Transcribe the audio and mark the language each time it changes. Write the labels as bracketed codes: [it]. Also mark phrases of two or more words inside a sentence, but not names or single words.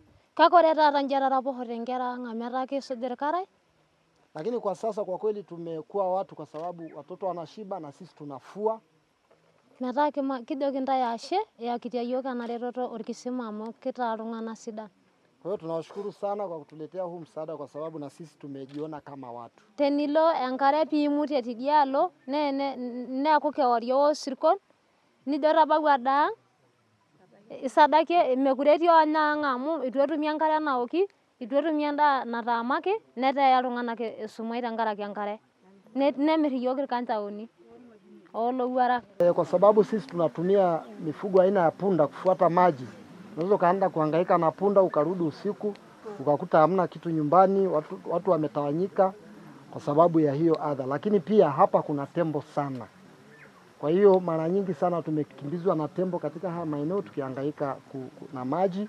[sw] Lakini kwa sasa kwa kweli tumekuwa watu, kwa sababu watoto wanashiba na sisi tunafua. Kwa hiyo tunawashukuru sana kwa kutuletea huu msaada, kwa sababu na sisi tumejiona kama watu. [mas] Tenilo enkare piimuti etidialo ne akukewario sirkon ni doraba wada isadake mekureti onyanga amu itwetumi enkare naoki itwetumi enda natamaki neteya iltung'anak esumai tenkaraki enkare nemir iyiok irkanchaoni olowuarak. [sw] Kwa sababu sisi tunatumia mifugo aina ya punda kufuata maji. Unaweza kaenda kuhangaika na punda ukarudi usiku ukakuta hamna kitu nyumbani, watu wametawanyika kwa sababu ya hiyo adha. Lakini pia hapa kuna tembo sana. Kwa hiyo mara nyingi sana tumekimbizwa na tembo katika haya maeneo tukihangaika na maji.